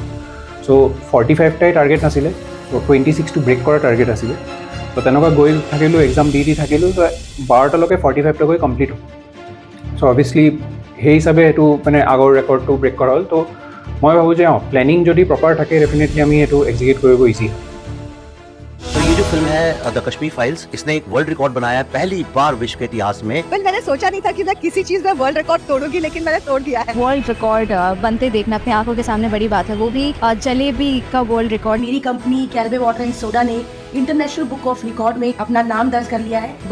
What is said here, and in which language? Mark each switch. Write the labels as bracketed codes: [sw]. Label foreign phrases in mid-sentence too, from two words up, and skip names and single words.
[as] চ' 45টাই টাৰ্গেট নাছিলে, চ' 26টো ব্ৰেক কৰা টাৰ্গেট আছিলে। চ' তেনেকুৱা গৈ থাকিলোঁ, এক্সাম দি থাকিলোঁ। চ' 12টালৈকে 45টা গৈ কমপ্লিট হ'ল। [en] so obviously [as] সেই হিচাপে সেইটো মানে আগৰ ৰেকৰ্ডটো ব্ৰেক কৰা হ'ল। ত' মই ভাবোঁ যে প্লেনিং যদি প্ৰপাৰ থাকে ডেফিনেটলি আমি এইটো এক্সিকিউট কৰিব ইজি হয়। [hi] तो ये जो फिल्म है द कश्मीर फाइल्स, इसने एक [en] world record [hi] बनाया पहली बार विश्व के इतिहास में। मैंने सोचा नहीं था कि मैं किसी चीज में [en] world record [hi] तोड़ूंगी, लेकिन मैंने तोड़ दिया है। [en] world record [hi] बनते देखना अपने आंखों के सामने बड़ी बात है, वो भी जलेबी का [en] world record. [hi] मेरी कंपनी कैरबे वाटर एंड सोडा ने इंटरनेशनल बुक ऑफ रिकॉर्ड में अपना नाम दर्ज कर लिया है।